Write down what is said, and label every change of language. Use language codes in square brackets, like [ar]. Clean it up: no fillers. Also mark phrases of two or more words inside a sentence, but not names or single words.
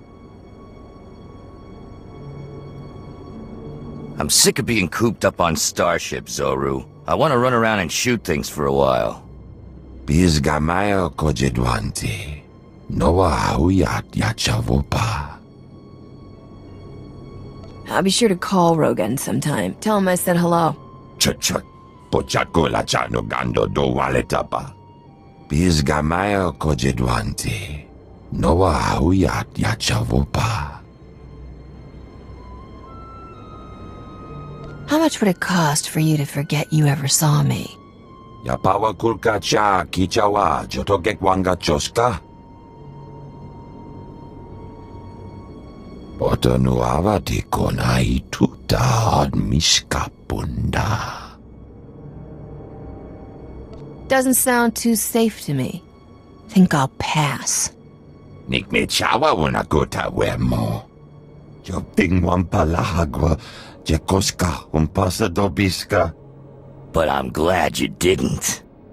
[en] I'm sick of being cooped up on starships, Zoru. I want to run around and shoot things for a while. Bizgamayo kojedwanti. Noa hauyat yachavopa. I'll be sure to call Rogan sometime. Tell him I said hello. Chut. Pochakola chano gando do waletapa. Bizgamayo kojedwanti. Noa hauyat yachavopa. How much would it cost for you to forget you ever saw me? Yapawa kulka cha kichawa jotogek wanga choska. Otonuava di kona ituta od miskapunda. Doesn't sound too safe to me. Think I'll pass. Nikme chawa unagota wemo. Joping wampalahagwa jekoska umpasa dobiska. But I'm glad you didn't.